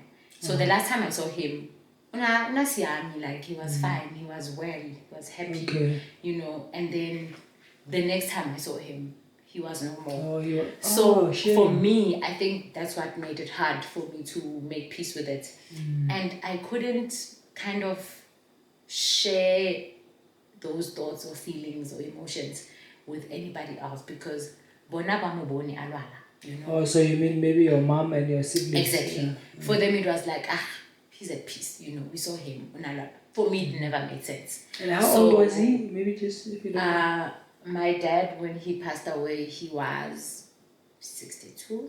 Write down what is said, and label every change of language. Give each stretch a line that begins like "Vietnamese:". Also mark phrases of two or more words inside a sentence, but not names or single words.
English: So the last time I saw him, like he was fine, he was well, he was happy, and then the next time I saw him, he was no more. For me, I think that's what made it hard for me to make peace with it. And I couldn't kind of share those thoughts or feelings or emotions with anybody else, because
Tswana: bona ba mo bone a lwala,
English: Oh, so you mean maybe your mom and your siblings? Exactly. For them it was like, he's at peace, we saw him. For me, it never made sense. And how old was he? Maybe just if you don't know. My dad, when he passed away, he was 62.